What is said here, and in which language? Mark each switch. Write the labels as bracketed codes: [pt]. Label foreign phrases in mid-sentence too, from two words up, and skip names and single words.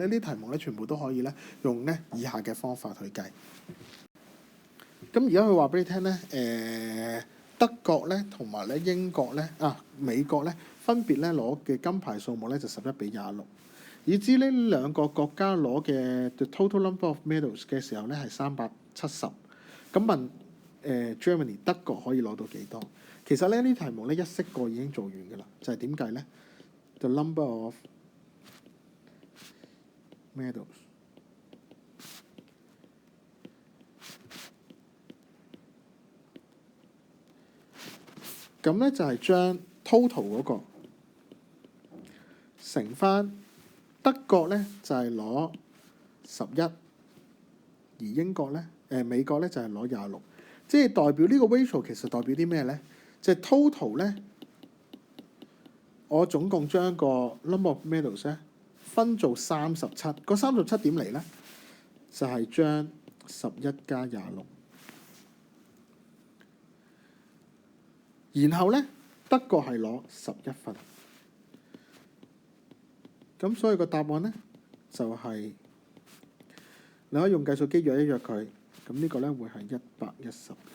[yue] 呢啲題目咧全部都可以咧用咧以下嘅方法去計。咁而家佢話俾你聽咧，德國咧同埋咧英國咧美國咧分別咧攞嘅金牌數目咧就11:26，已知呢兩個國家攞嘅 [en] the total number of medals [yue] 嘅時候咧係370。咁問Germany 德國可以攞到幾多？其實咧呢題目咧一識過已經做完㗎啦，就係點計咧？ [en] The number of medals。 [yue] 咁咧就係將 total 嗰個乘翻德國咧就係攞11，而英國咧美國咧就係攞26，即係代表呢個 ratio 其實代表啲咩咧？就係 total 咧，我總共將個 [en] number of medals [yue] 咧分做37，個37點嚟咧？就係將11加26。然後咧，德國係攞11分，咁所以個答案咧就係你可以用計數機約一約佢，咁呢個咧會係110。